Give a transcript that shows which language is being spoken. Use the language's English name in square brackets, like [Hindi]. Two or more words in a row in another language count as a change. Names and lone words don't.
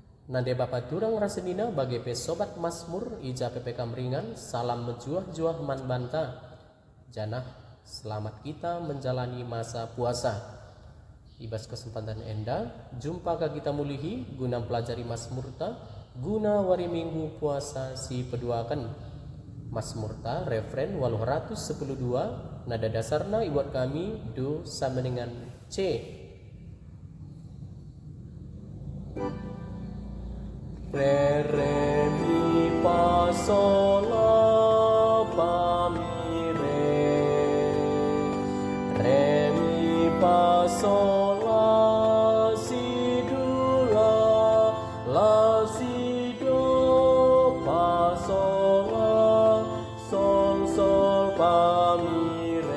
[Batak Karo] Nade Bapak Turang Rasenina bagi pesobat Masmur ija PPK Meringan, salam menjuah-juah man banta. [Indonesian] Janah selamat kita menjalani masa puasa. [Batak Karo] Ibas kesempatan enda, jumpa ka kita mulihi guna pelajari Masmurta, guna wari minggu puasa si peduakan. Masmurta referen 812, nada dasarna ibuat kami do [Indonesian] sama dengan C. Re mi fa sol la fa mi re mi fa sol la si do la si do fa sol la sol fa mi